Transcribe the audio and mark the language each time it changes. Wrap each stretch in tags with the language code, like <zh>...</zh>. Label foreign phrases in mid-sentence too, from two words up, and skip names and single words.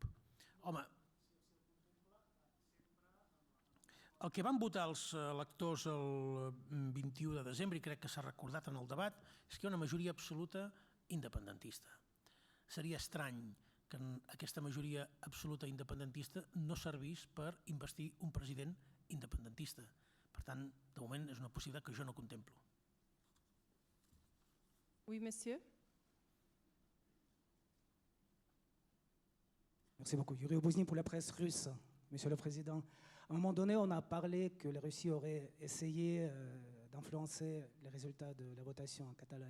<ca>Home, el que van votar els electors el 21 de desembre, i crec que s'ha recordat en el debat, és que hi ha una majoria absoluta independentista. Seria estrany que aquesta majoria absoluta independentista no servís per investir un president independentista. Per tant, de moment és una possibilitat que jo no contemplo.</ca> <fr>Oui, monsieur. Merci beaucoup. Yuri Obouzny pour la presse russe. Monsieur le Président, à un moment donné, on a parlé que la Russie aurait essayé d'influencer les résultats de la votation en Catalogne.</fr>